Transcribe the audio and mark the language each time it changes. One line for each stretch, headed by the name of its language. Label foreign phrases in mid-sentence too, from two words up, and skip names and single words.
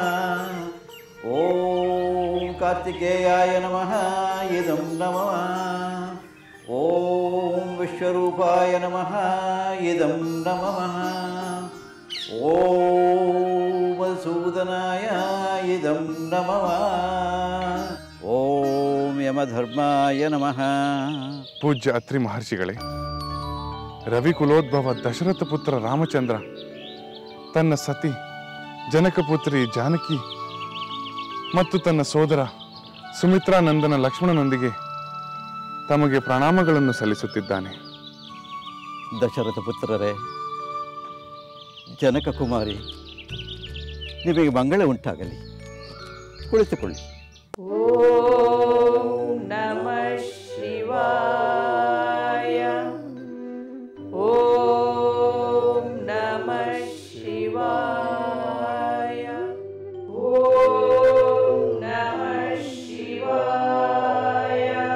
Sanskrit: ಓಂ ಕಾರ್ತಿಕೇಯಾಯ ನಮಃ ಇದಂ ನಮಃ. ಓಂ ವಿಶ್ವರೂಪಾಯ ನಮಃ ಇದಂ ನಮಃ. ಓಂ ಮಧುಸೂದನಾಯ ಇದಂ ನಮಃ. ಓಂ ಯಮಧರ್ಮಾಯ ನಮಃ.
Kannada: ಪೂಜ್ಯ ಅತ್ರಿ ಮಹರ್ಷಿಗಳೇ, ರವಿಕುಲೋದ್ಭವ ದಶರಥ ಪುತ್ರ ರಾಮಚಂದ್ರ ತನ್ನ ಸತಿ ಜನಕಪುತ್ರಿ ಜಾನಕಿ ಮತ್ತು ತನ್ನ ಸೋದರ ಸುಮಿತ್ರಾನಂದನ ಲಕ್ಷ್ಮಣನೊಂದಿಗೆ ತಮಗೆ ಪ್ರಣಾಮಗಳನ್ನು ಸಲ್ಲಿಸುತ್ತಿದ್ದಾನೆ. ದಶರಥ ಪುತ್ರರೇ, ಜನಕ ಕುಮಾರಿ, ನಿಮಗೆ ಮಂಗಳ ಉಂಟಾಗಲಿ. ಕುಳಿತುಕೊಳ್ಳಿ.
Sanskrit: ಓಂ ನಮಃ ಶಿವಾಯ. ಓಂ ನಮಃ ಶಿವಾಯ. ಓಂ ನಮಃ ಶಿವಾಯ.